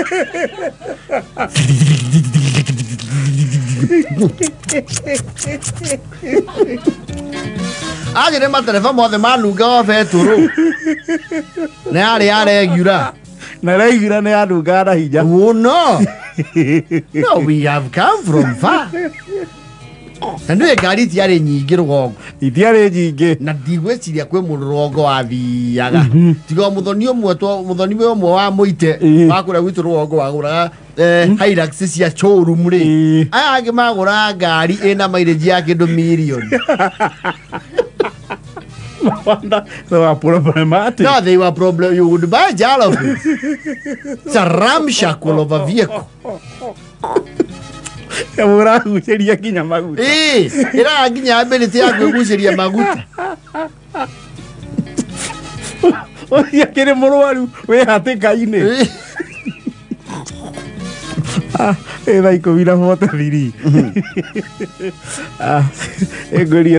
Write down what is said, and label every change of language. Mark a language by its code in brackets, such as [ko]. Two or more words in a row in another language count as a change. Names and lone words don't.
[ki] Acio nĩ matereba mothe manunga o betũrũ. Nĩ yarĩ yaregiura. Na regiura nĩ yanunga na hinya. [en] Oh no. No, we have come from far. [ki] Na nĩ ngari itiarĩ nyingĩ rũgongo. Itiarĩ nyingĩ. Na ndigwĩciria kwĩ mũndũ rũgongo wathiaga. Tiga mũthoni ũmwe wa mũite wa kũrĩa gwitũ rũgongo wagũraga Hilux cia showroom rĩ. Aya angĩ magũra ngari ĩna mileage ya kĩndũ mirioni. [en] They were problematic. No, they were problem. You would buy a jalopy. It's a ramshackle of a vehicle. [ki] Mũragucĩria nginya maguta. Ĩra nginya ability ya kwĩgucĩria maguta. Ũrĩa kĩrĩ mũrwaru wĩ hatĩka-inĩ. Thaa 10:43.